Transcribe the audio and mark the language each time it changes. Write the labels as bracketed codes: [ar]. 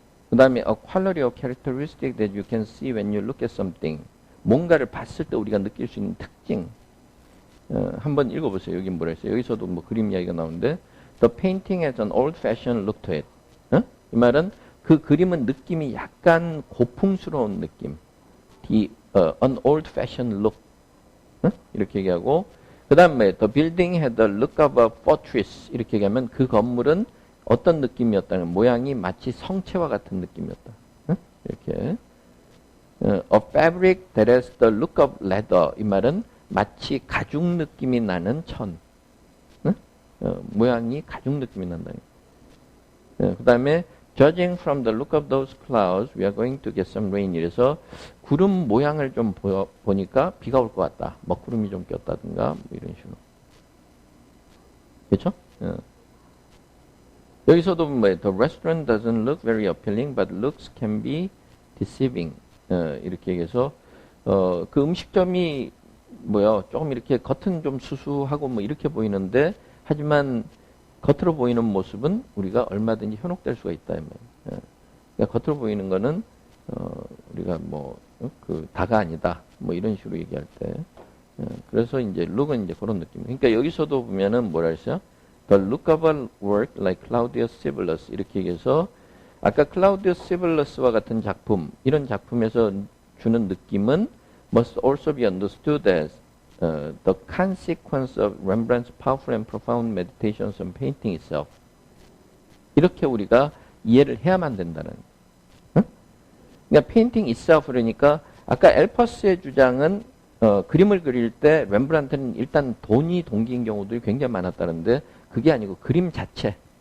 [ko] 그 다음에 [en] a quality or characteristic that you can see when you look at something. [ko] 뭔가를 봤을 때 우리가 느낄 수 있는 특징. 한번 읽어보세요. 여기 뭐라 했어요? 여기서도 뭐 그림 이야기가 나오는데 [en] The painting has an old-fashioned look to it. [ko] 이 말은 그 그림은 느낌이 약간 고풍스러운 느낌. [en] An old-fashioned look. [ko] 이렇게 얘기하고 그 다음에 [en] The building had the look of a fortress. [ko] 이렇게 얘기하면 그 건물은 어떤 느낌이었다는 모양이 마치 성체와 같은 느낌이었다. 응? 이렇게. [en] A fabric that has the look of leather. [ko] 이 말은 마치 가죽 느낌이 나는 천. 응? 모양이 가죽 느낌이 난다. 그 다음에 [en] Judging from the look of those clouds, we are going to get some rain. [ko] 이래서 구름 모양을 좀 보니까 비가 올 것 같다. 먹구름이 좀 꼈다든가 뭐 이런 식으로. 그렇죠? 여기서도 뭐 [en] The restaurant doesn't look very appealing, but looks can be deceiving. [ko] 이렇게 얘기해서 그 음식점이 뭐요? 조금 이렇게 겉은 좀 수수하고 뭐 이렇게 보이는데 하지만 겉으로 보이는 모습은 우리가 얼마든지 현혹될 수가 있다. 그러니까 겉으로 보이는 거는 우리가 뭐 그 다가 아니다. 뭐 이런 식으로 얘기할 때. 그래서 이제 look은 이제 그런 느낌. 그러니까 여기서도 보면은 뭐라 했어요? [en] The look of a work like Claudius Sibylus [ko] 이렇게 얘기해서 아까 Claudius Sibyllus와 같은 작품 이런 작품에서 주는 느낌은 [en] must also be understood as the consequence of Rembrandt's powerful and profound meditations on painting itself. [ko] 이렇게 우리가 이해를 해야만 된다는. 응? 그러니까 [en] painting itself [ko] 그러니까 아까 엘퍼스의 주장은 그림을 그릴 때 렘브란트는 일단 돈이 동기인 경우들이 굉장히 많았다는데 그게 아니고 그림 자체.